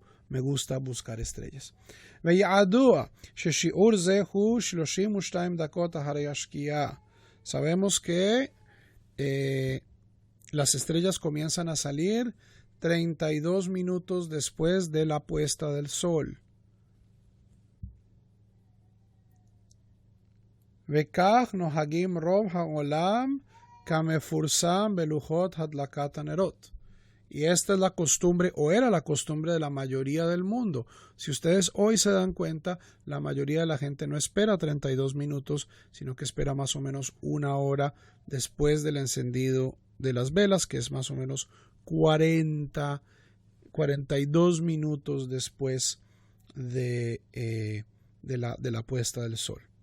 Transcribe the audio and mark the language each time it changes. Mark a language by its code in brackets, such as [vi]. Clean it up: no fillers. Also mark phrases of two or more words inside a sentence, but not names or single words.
[es] Me gusta buscar estrellas. Sabemos que las estrellas comienzan a salir 32 minutos después de la puesta del sol. [he] וכך נוהגים רוב העולם כמפורסם בלוחות הדלקת הנרות. [es] Y esta es la costumbre, o era la costumbre de la mayoría del mundo. Si ustedes hoy se dan cuenta, la mayoría de la gente no espera 32 minutos, sino que espera más o menos 1 hora después del encendido de las velas, que es más o menos 42 minutos después de la puesta del sol.